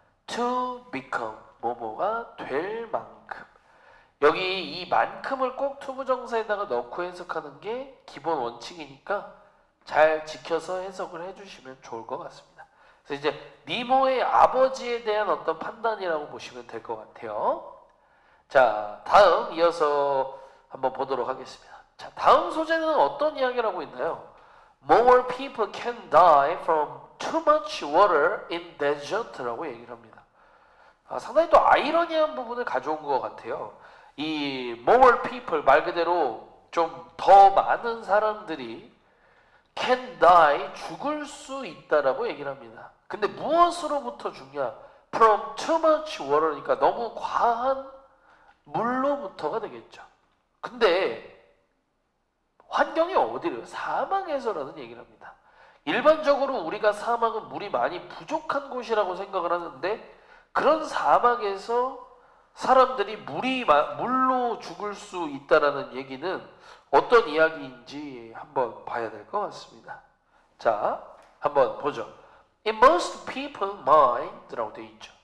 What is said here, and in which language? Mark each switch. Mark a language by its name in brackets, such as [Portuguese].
[Korean] to become 뭐뭐가 될 만큼 여기 이 만큼을 꼭 to 부정사에다가 넣고 해석하는 게 기본 원칙이니까 잘 지켜서 해석을 해주시면 좋을 것 같습니다. 그래서 이제 니모의 아버지에 대한 어떤 판단이라고 보시면 될 것 같아요. 자, 다음 이어서 한번 보도록 하겠습니다. 자, 다음 소재는 어떤 이야기를 하고 있나요? [English] More people can die from too much water in desert [Korean] 라고 얘기를 합니다. 상당히 또 아이러니한 부분을 가져온 것 같아요. 이 [English] more people [Korean] 말 그대로 좀 더 많은 사람들이 [English] can die [Korean] 죽을 수 있다라고 얘기를 합니다. 근데 무엇으로부터 죽냐? [English] From too much water [Korean] 니까 너무 과한 물로부터가 되겠죠. 근데 환경이 어디래요? 사막에서라는 얘기를 합니다. 일반적으로 우리가 사막은 물이 많이 부족한 곳이라고 생각을 하는데 그런 사막에서 사람들이 물로 죽을 수 있다라는 얘기는 어떤 이야기인지 한번 봐야 될 것 같습니다. 자, 한번 보죠. [English] In most people's mind [Korean] 라고 되어 있죠.